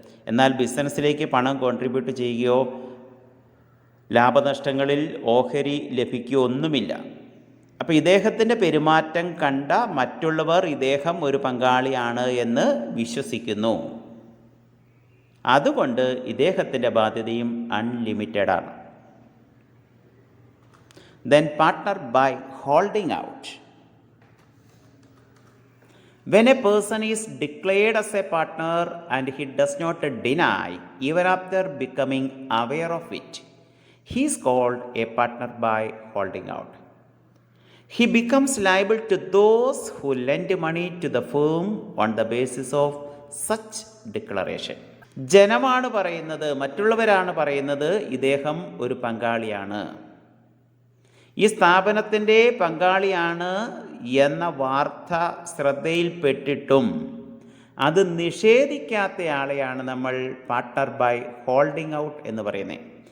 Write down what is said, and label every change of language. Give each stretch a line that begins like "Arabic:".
Malayalam: എന്നാൽ ബിസിനസ്സിലേക്ക് പണം കോൺട്രിബ്യൂട്ട് ചെയ്യുകയോ ലാഭനഷ്ടങ്ങളിൽ ഓഹരി ലഭിക്കുകയോ ഒന്നുമില്ല. അപ്പോൾ ഇദ്ദേഹത്തിൻ്റെ പെരുമാറ്റം കണ്ട മറ്റുള്ളവർ ഇദ്ദേഹം ഒരു പങ്കാളിയാണ് എന്ന് വിശ്വസിക്കുന്നു. അതുകൊണ്ട് ഇദ്ദേഹത്തിൻ്റെ ബാധ്യതയും അൺലിമിറ്റഡ് ആണ്.
English: Then partner by holding out. When a person is declared as a partner and he does not deny even after becoming aware of it, he is called a partner by holding out. He becomes liable to those who lend money to the firm on the basis of such declaration.
Malayalam: ജനമാണ് പറയുന്നത്, മറ്റുള്ളവരാണ് പറയുന്നത് ഇദ്ദേഹം ഒരു പങ്കാളിയാണ്, ഈ സ്ഥാപനത്തിൻ്റെ പങ്കാളിയാണ് എന്ന വാർത്ത ശ്രദ്ധയിൽപ്പെട്ടിട്ടും അത് നിഷേധിക്കാത്തയാളെയാണ് നമ്മൾ പാർട്ട്ണർ ബൈ ഹോൾഡിംഗ് ഔട്ട് എന്ന് പറയുന്നത്.